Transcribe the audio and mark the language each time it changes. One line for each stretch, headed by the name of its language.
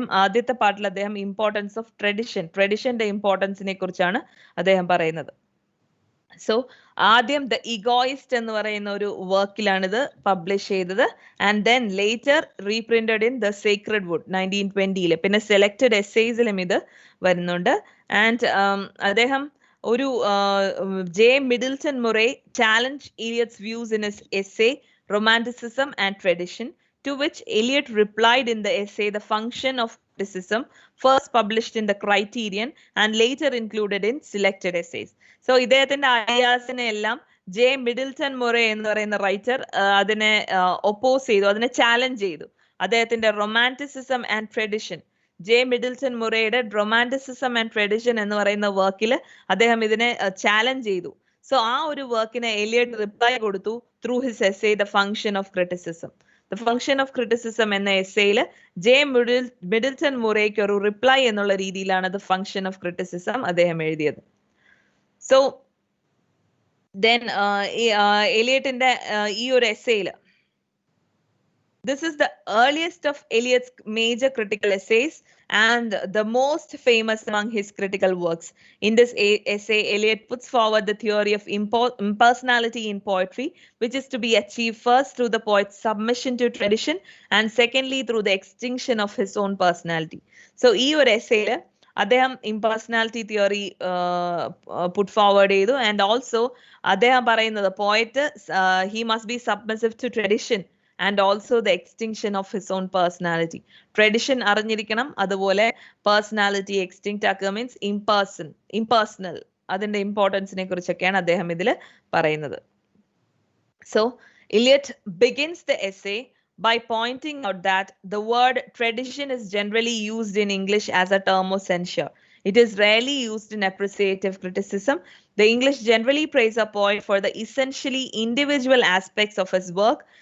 Malayalam: ആദ്യത്തെ പാർട്ടിൽ അദ്ദേഹം ഇമ്പോർട്ടൻസ് ഓഫ് ട്രഡിഷന്റെ ഇമ്പോർട്ടൻസിനെ കുറിച്ചാണ് അദ്ദേഹം പറയുന്നത്. സോ ആദ്യം ദ ഇഗോയിസ്റ്റ് എന്ന് പറയുന്ന ഒരു വർക്കിലാണിത് പബ്ലിഷ് ചെയ്തത്.
English: And then later reprinted in the sacred wood 1920.
Malayalam: പിന്നെ സെലക്ടഡ് എസ്സേസിലും ഇത് വരുന്നുണ്ട്. ആൻഡ് അദ്ദേഹം ഒരു J Middleton Murray challenge
English: Eliot's views in his essay Romanticism and Tradition, to which Eliot replied in the essay The Function of Criticism, first published in the Criterion and later included in Selected Essays.
Malayalam: So ഇദ്ദേഹത്തിന്റെ ഐഡിയാസിനെ എല്ലാം J Middleton Murray എന്ന് പറയുന്ന writer അതിനെ oppose ചെയ്തു, അതിനെ challenge ചെയ്തു. അദ്ദേഹത്തിന്റെ romanticism and tradition, J Middleton മുറേയുടെ romanticism and tradition എന്ന് പറയുന്ന വർക്കിൽ അദ്ദേഹം ഇതിനെ ചാലഞ്ച് ചെയ്തു. സോ ആ ഒരു വർക്കിനെ എലിയട്ട് റിപ്ലൈ കൊടുത്തു
English: through his essay
Malayalam: the function of criticism. The function of criticism എന്ന എസ്സേയിൽ ജെ മിഡിൽട്ടൺ മുറേക്ക് ഒരു റിപ്ലൈ എന്നുള്ള രീതിയിലാണ് ദ ഫങ്ഷൻ ഓഫ് ക്രിറ്റിസിസം അദ്ദേഹം എഴുതിയത്. സോ ദെൻ എലിയട്ടിന്റെ ഈ ഒരു എസ്സേയിൽ
English: this is the earliest of Eliot's major critical essays and the most famous among his critical works. In this essay, Eliot puts forward the theory of impersonality in poetry, which is to be achieved first through the poet's submission to tradition and secondly through the extinction of his own personality.
Malayalam: So, ee or essay അദ്ദേഹം impersonality theory put forward ചെയ്തു.
English: and also
Malayalam: അദ്ദേഹം പറയുന്നത്
English: Poet he must be submissive to tradition and also the extinction of his own personality.
Malayalam: Tradition അറിഞ്ഞിരിക്കണം, അതുപോലെ personality extinct ആക്കുക means impersonal, അതിന്റെ ഇമ്പോർട്ടൻസിനെ കുറിച്ചൊക്കെയാണ് അദ്ദേഹം ഇതിൽ പറയുന്നത്.
English: So Eliot begins the essay by pointing out that the word tradition is generally used in English as a term of censure. It is rarely used in appreciative criticism. The English generally praise a poet for the essentially individual aspects of his work.